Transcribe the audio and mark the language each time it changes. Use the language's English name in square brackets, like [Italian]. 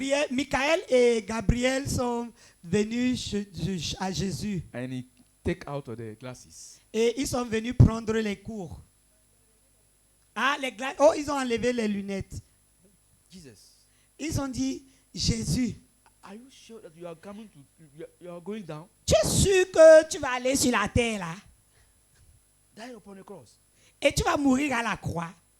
[French] Michael et Gabriel sont venus à Jésus. [English] And he take out of the glasses. [French] Et ils sont venus prendre les cours. Ah, oh, ils ont enlevé les lunettes. [English] Jesus, [French] Ils ont dit, Jésus, [English] are you sure that you are coming to, you are going down? [French] tu es sûr que tu vas aller sur la terre là? [English] Die upon the cross. [French] Et tu vas mourir à la croix.